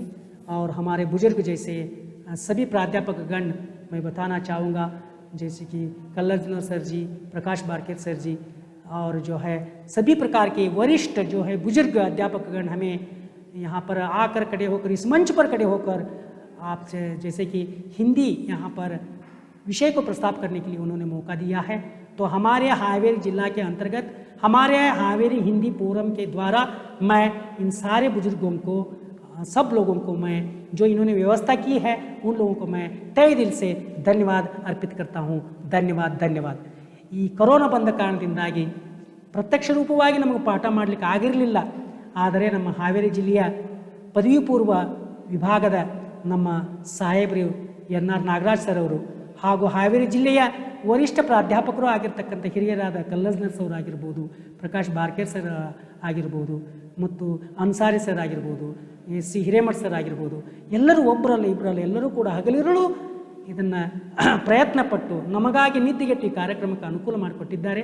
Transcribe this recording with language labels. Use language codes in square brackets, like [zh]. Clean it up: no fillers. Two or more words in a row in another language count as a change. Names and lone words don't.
[hi] और हमारे बुजुर्ग जैसे सभी प्राध्यापक गण मैं बताना चाहूँगा, जैसे कि कल्लर सर जी, प्रकाश बारकेर सर जी और जो है सभी प्रकार के वरिष्ठ जो है बुजुर्ग अध्यापक गण हमें यहाँ पर आकर खड़े होकर इस मंच पर खड़े होकर आपसे जैसे कि हिंदी यहाँ पर विषय को प्रस्ताव करने के लिए उन्होंने मौका दिया है. तो हमारे हावेरी जिला के अंतर्गत हमारे हावेरी हिंदी फोरम के द्वारा मैं इन सारे बुजुर्गों को, सब लोगों को मैं जो इन्होंने व्यवस्था की है उन लोगों को मैं तहे दिल से धन्यवाद अर्पित करता हूँ. [kn] ಧನ್ಯವಾದ. ಈ ಕೊರೋನಾ ಬಂದ ಕಾರಣದಿಂದಾಗಿ ಪ್ರತ್ಯಕ್ಷ ರೂಪವಾಗಿ ನಮಗೆ ಪಾಠ ಮಾಡಲಿಕ್ಕೆ ಆಗಿರಲಿಲ್ಲ. ಆದರೆ ನಮ್ಮ ಹಾವೇರಿ ಜಿಲ್ಲೆಯ ಪದವಿ ಪೂರ್ವ ವಿಭಾಗದ ನಮ್ಮ ಸಾಹೇಬರು NR ನಾಗರಾಜ್ ಸರ್ ಅವರು ಹಾಗೂ ಹಾವೇರಿ ಜಿಲ್ಲೆಯ ವರಿಷ್ಠ ಪ್ರಾಧ್ಯಾಪಕರು ಆಗಿರ್ತಕ್ಕಂಥ ಹಿರಿಯರಾದ ಕಲ್ಲಜ್ನರ್ ಸರ್ ಆಗಿರ್ಬೋದು, ಪ್ರಕಾಶ್ ಬಾರ್ಕೇರ್ ಸರ್ ಆಗಿರ್ಬೋದು ಮತ್ತು ಅನ್ಸಾರಿ ಸರ್ ಆಗಿರ್ಬೋದು, ಸಿ ಹಿರೇಮಠ್ ಸರ್ ಆಗಿರ್ಬೋದು, ಎಲ್ಲರೂ ಒಬ್ಬರಲ್ಲ ಇಬ್ಬರಲ್ಲ ಎಲ್ಲರೂ ಕೂಡ ಹಗಲಿರುಳು ಇದನ್ನು ಪ್ರಯತ್ನಪಟ್ಟು ನಮಗಾಗಿ ನಿದ್ದೆಗೆಟ್ಟು ಈ ಕಾರ್ಯಕ್ರಮಕ್ಕೆ ಅನುಕೂಲ ಮಾಡಿಕೊಟ್ಟಿದ್ದಾರೆ.